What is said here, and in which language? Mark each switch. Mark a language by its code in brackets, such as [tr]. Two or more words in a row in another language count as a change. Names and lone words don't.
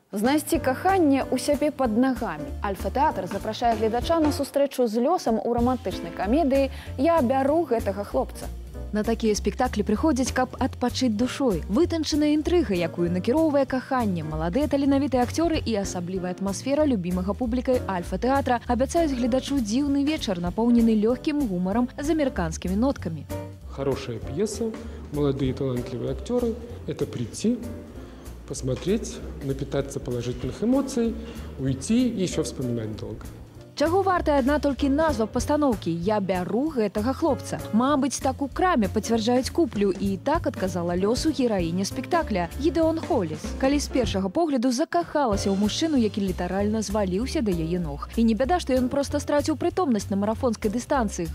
[be] Знайсці каханне ў сябе пад нагамі. Альфа-тэатр запрашае гледача на сустрэчу з лёсам у рамантычнай камедыі «Я бяру гэтага хлопца». На такія спектаклі прыходзяць, каб адпачыць душой. Вытанчаная інтрыга, якую накіроўвае каханне, маладыя таленавітыя акцёры і асаблівая атмасфера любімага публікай альфа-тэатра абяцаюць гледачу дзіўны вечар, напоўнены лёгкім гумарам з амерыканскімі ноткамі. [ru] Хорошая пьеса, молодые талантливые актеры. Это прийти, посмотреть, напитаться положительных эмоций, уйти и еще вспоминать долго. [be] Чаго вартая адна толькі назва пастаноўкі «Я бяру гэтага хлопца». Мабыць, так у краме пацвярджаюць куплю, і так адказала лёсу гераіня спектакля Гідэон Холліс. Калі з першага погляду закахалася ў мужчыну, які літаральна зваліўся да яе ног. І не бяда, што ён проста страціў прытомнасць на марафонскай дыстанцыі.